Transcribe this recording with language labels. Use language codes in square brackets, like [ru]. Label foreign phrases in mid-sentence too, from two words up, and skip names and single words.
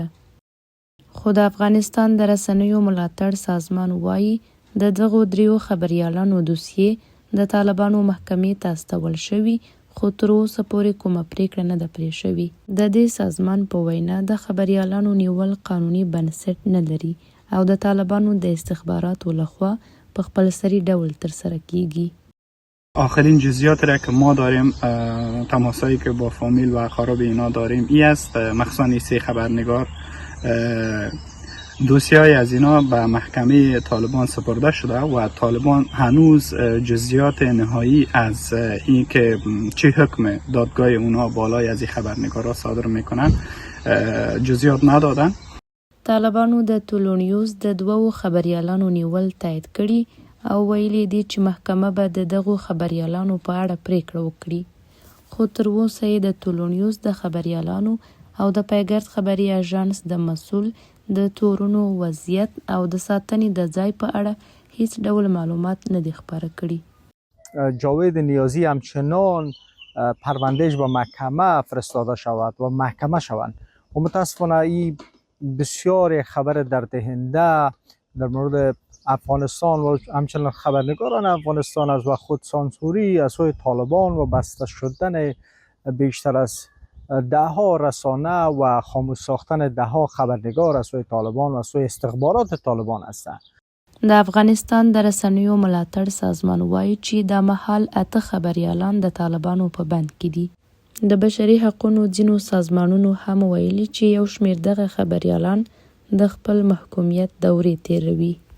[ps] خو د افغانستان د رسنیو ملاتړ سازمان وایي د دغو 3 خبریالانو دوسیې د طالبانو محکمې ته استول شوي، خو تر اوسه پورې کومه پریکړه نه ده پرې شوې. د دې سازمان په وینا د خبریالانو نیول قانوني بنسټ نه لري او د طالبانو د استخباراتو لخوا په خپلسري ډول ترسره کیږي. [fa] آخرین جزئیات را که ما داریم، تماسایی که با فامیل و اقارب اینا داریم این است، مخصوصا این 3 خبرنگار دوسیه‌های از اینا به محکمه طالبان سپرده شده و طالبان هنوز جزئیات نهایی از این که چه حکم دادگاه اونا بالای از این خبرنگارا صادر میکنن جزئیات ندادن. [ps] طالبانو د ټولو نیوز د 2 خبریالانو نیول تایید کړي او ویلي دي چې محکمه به د دغو خبریالانو په اړه پریکړه وکړي، خو تر اوسه یې د ټولو نیوز د خبریالانو او د پیګرد خبري اژانس د مسؤل د تورونو وضعیت او د ساتنې د ځای په اړه هیڅ ډول معلومات نه دي خپاره کړي. [fa] جاوید نیازی همچنان پروندهش به محکمه فرستاده شود و محکمه شوند و متاسفانه این بسیار خبر درددهنده در مورد افغانستان و همچنان خبرنگاران افغانستان است و خود سانسوری از سوی طالبان و بسته شدن بیشتر از 10 رسانه و خاموش ساختن 10 خبرنگار از سوی طالبان و از سوی استخبارات طالبان هستند. [ps] د افغانستان د رسنیو ملاتړ سازمان وایي چې د مهال 8 خبریالان د طالبانو په بند کې دي. د بشري حقوقو ځینو سازمانونو هم ویلي چې یو شمېر دغه خبریالان د خپل محکومیت دورې تیروي.